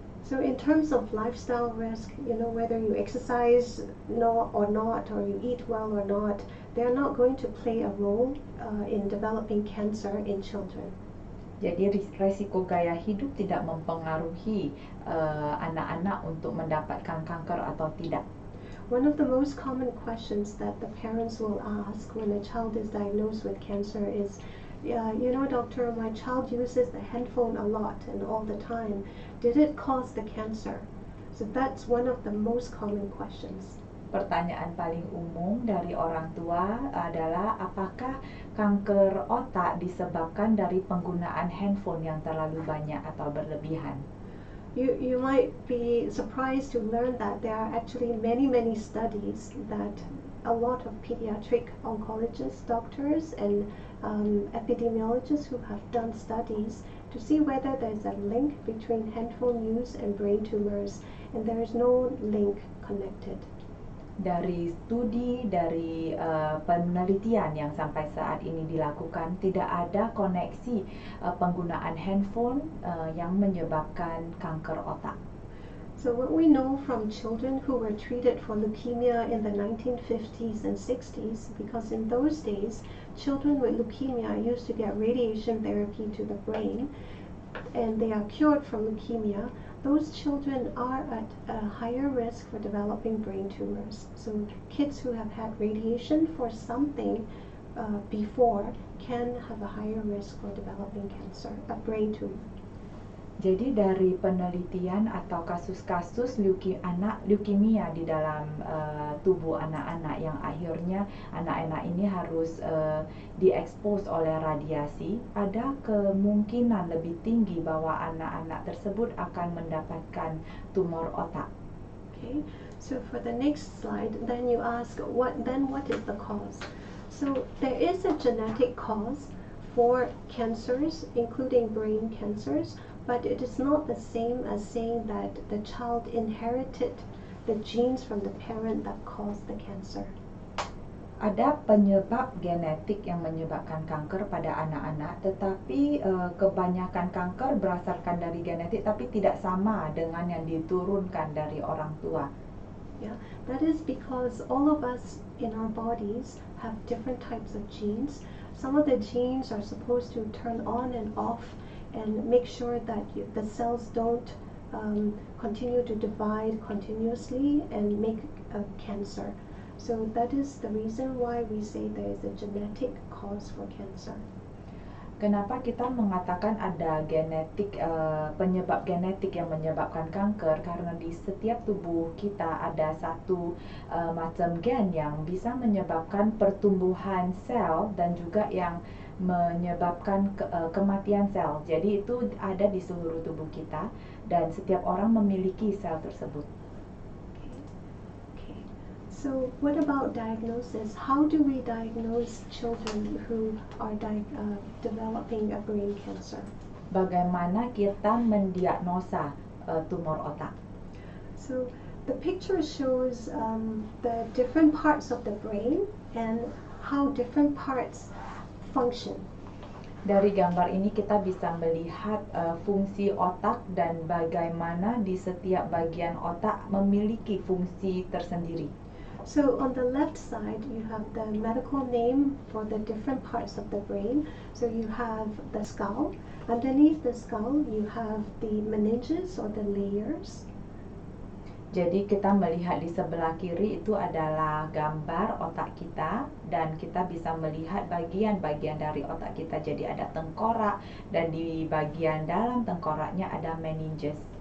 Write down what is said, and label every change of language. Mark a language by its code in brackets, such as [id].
[en] So in terms of lifestyle risk, whether you exercise or not, or you eat well or not, they're not going to play a role in developing cancer in children. [id] Jadi resiko gaya hidup tidak mempengaruhi anak-anak untuk mendapatkan kanker atau tidak. [en] One of the most common questions that the parents will ask when a child is diagnosed with cancer is, doctor, my child uses the handphone a lot and all the time. Did it cause the cancer? So that's one of the most common questions. [id] Pertanyaan paling umum dari orang tua adalah apakah kanker otak disebabkan dari penggunaan handphone yang terlalu banyak atau berlebihan. [en] You might be surprised to learn that there are actually many studies that a lot of pediatric oncologists, doctors, and epidemiologists who have done studies to see whether there's a link between handphone use and brain tumors, and there is no link connected. [id] Dari studi, dari penelitian yang sampai saat ini dilakukan, tidak ada koneksi penggunaan handphone yang menyebabkan kanker otak. [en] So what we know from children who were treated for leukemia in the 1950s and 60s, because in those days, children with leukemia used to get radiation therapy to the brain, and they are cured from leukemia. Those children are at a higher risk for developing brain tumors. So kids who have had radiation for something before can have a higher risk for developing cancer, a brain tumor. [id] Jadi dari penelitian atau kasus-kasus leukemia di dalam tubuh anak-anak yang akhirnya anak-anak ini harus diekspos oleh radiasi, ada kemungkinan lebih tinggi bahwa anak-anak tersebut akan mendapatkan tumor otak. [en] Okay, so for the next slide, then you ask what is the cause? So there is a genetic cause for cancers, including brain cancers. But it is not the same as saying that the child inherited the genes from the parent that caused the cancer. [id] Ada penyebab genetik yang menyebabkan kanker pada anak-anak, tetapi kebanyakan kanker berdasarkan dari genetik, tapi tidak sama dengan yang diturunkan dari orang tua. [en] Yeah, that is because all of us in our bodies have different types of genes. Some of the genes are supposed to turn on and off and make sure that the cells don't continue to divide continuously and make a cancer. So that is the reason why we say there is a genetic cause for cancer. [id] Kenapa kita mengatakan ada penyebab genetik yang menyebabkan kanker? Karena di setiap tubuh kita ada satu macam gen yang bisa menyebabkan pertumbuhan sel dan juga yang menyebabkan kematian sel. Jadi itu ada di seluruh tubuh kita dan setiap orang memiliki sel tersebut. [en] Okay. So what about diagnosis? How do we diagnose children who are developing a brain cancer? [id] Bagaimana kita mendiagnosa tumor otak? [en] So the picture shows the different parts of the brain and how different parts function. [id] Dari gambar ini kita bisa melihat fungsi otak dan bagaimana di setiap bagian otak memiliki fungsi tersendiri. [en] So on the left side you have the medical name for the different parts of the brain. So you have the skull. Underneath the skull you have the meninges or the layers. [id] Jadi kita melihat di sebelah kiri itu adalah gambar otak kita dan kita bisa melihat bagian-bagian dari otak kita. Jadi ada tengkorak dan di bagian dalam tengkoraknya ada meninges.